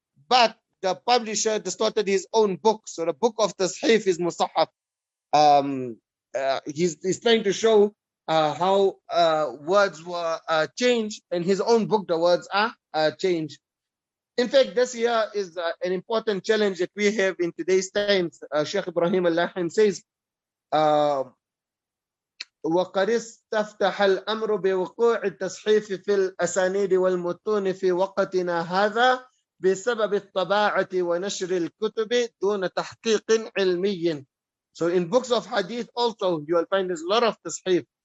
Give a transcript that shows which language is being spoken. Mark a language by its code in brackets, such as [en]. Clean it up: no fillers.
[en] But the publisher distorted his own book. So the book of tasheef is Muṣahhaf. He's trying to show how words were changed. In his own book, the words are changed. In fact, this here is an important challenge that we have in today's times. Sheikh Ibrahim al-Lahim says, [ar] وقد استفتح الأمر بوقوع التصحيف في الأسانيد والمتون في وقتنا هذا بسبب الطباعة ونشر الكتب دون تحقيق علمي. [en] So in books of hadith also you will find there's a lot of tasheef.